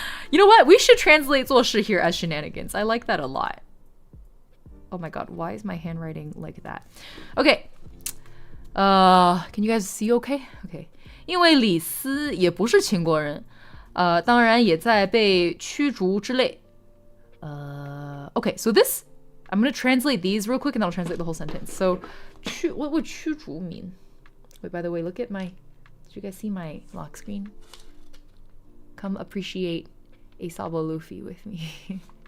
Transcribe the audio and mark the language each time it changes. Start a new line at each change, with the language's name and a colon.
English: You know what? We should translate 做事 here as shenanigans. I like that a lot. Oh my god, why is my handwriting like that? Okay. Can you guys see okay? Okay.
Chinese: 因为李斯也不是秦国人，当然也在被驱逐之类。
English: Okay, so this, I'm going to translate these real quick and I'll translate the whole sentence. So, what would 驱逐 mean? Wait, by the way, look at my, did you guys see my lock screen? Come appreciate a Sabo Luffy with me.